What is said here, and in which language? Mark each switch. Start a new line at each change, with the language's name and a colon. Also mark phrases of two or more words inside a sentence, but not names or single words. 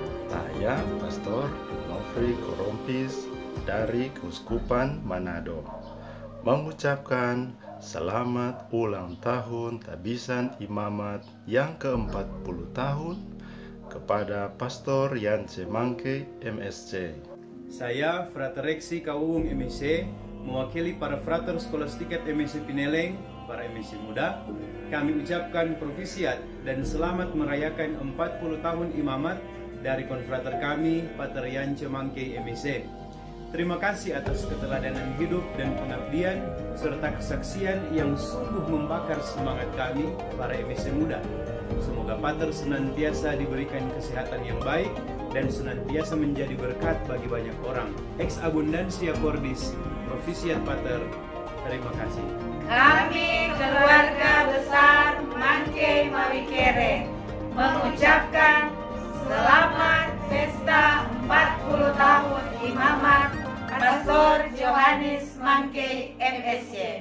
Indonesian: Saya Pastor Nofri Korompis dari Keuskupan Manado mengucapkan selamat ulang tahun Tabisan Imamat yang ke-40 tahun kepada Pastor Yance Mangke MSC. Saya Frater Rexi Kauung MSC, mewakili para frater skolastikat MSC Pineleng, para MSC muda, kami ucapkan profisiat dan selamat merayakan 40 tahun imamat dari konfrater kami, Pater Yance Mangke MSC. Terima kasih atas keteladanan hidup dan pengabdian serta kesaksian yang sungguh membakar semangat kami, para MSC muda. Semoga Pater senantiasa diberikan kesehatan yang baik dan senantiasa menjadi berkat bagi banyak orang.
Latin: Ex abundantia cordis, Profisiat Pater.
Indonesian: Terima kasih. Kami keluarga besar Mangke Mawikere mengucapkan selamat pesta 40 tahun imamat Pastor Yohanes Mangke MSC.